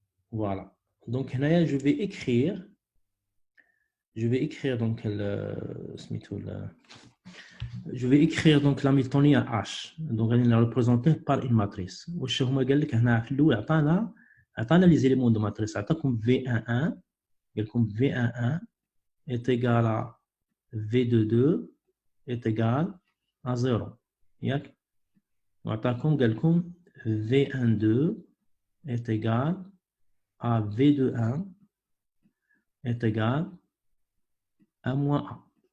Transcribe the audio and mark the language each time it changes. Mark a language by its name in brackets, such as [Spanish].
[French] Voilà. Donc, je vais écrire donc je vais écrire donc l'hamiltonien H. Donc, elle est représentée par une matrice. [Arabic] واش هما قال لك هنا في الاول عطانا [French] les éléments de matrice. [Arabic] عطاكم V11 قال لكم [French] V11 est égal à V22 est égal à 0. [Arabic] ياك وعطاكم قال لكم [French] V12 est égal à V21 est égal à moins A.